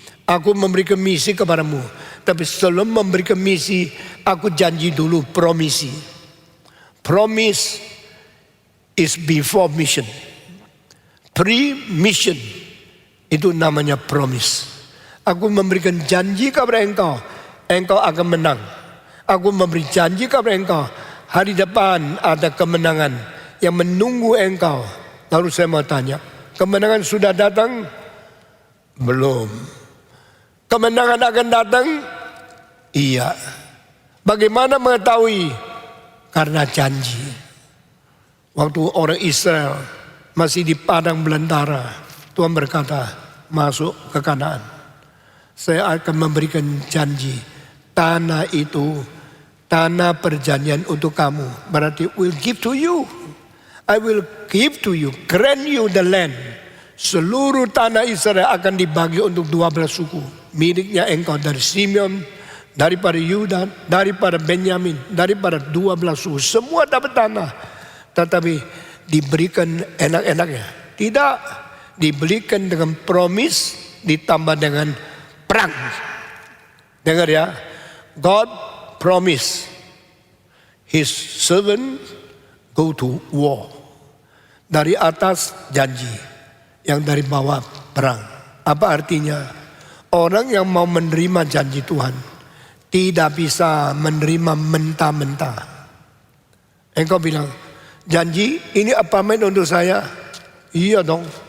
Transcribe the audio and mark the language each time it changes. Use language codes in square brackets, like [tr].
[id] Aku memberikan misi kepadamu. Tapi sebelum memberikan misi, aku janji dulu promisi. [en] Promise is before mission. [id] Pre-mission itu namanya promise. Aku memberikan janji kepada engkau, engkau akan menang. Aku memberi janji kepada engkau, hari depan ada kemenangan yang menunggu engkau. Lalu saya mau tanya, kemenangan sudah datang? Belum. Kemenangan akan datang? Iya. Bagaimana mengetahui? Karena janji. Waktu orang Israel masih di padang belantara, Tuhan berkata, masuk ke Kanaan. Saya akan memberikan janji. Tanah itu, tanah perjanjian untuk kamu. Berarti [en] will give to you. I will give to you, grant you the land. [id] Seluruh tanah Israel akan dibagi untuk 12 suku. Miliknya engkau dari Simeon, daripada Yuda, daripada Benyamin, daripada 12 suku. Semua dapat tanah. Tetapi diberikan enak-enaknya. Tidak, diberikan dengan promise ditambah dengan perang. Dengar ya. [en] God promise his servant go to war. [id] Dari atas janji, yang dari bawah perang. Apa artinya? Orang yang mau menerima janji Tuhan tidak bisa menerima mentah-mentah. Engkau bilang, janji ini apartemen untuk saya. Iya dong.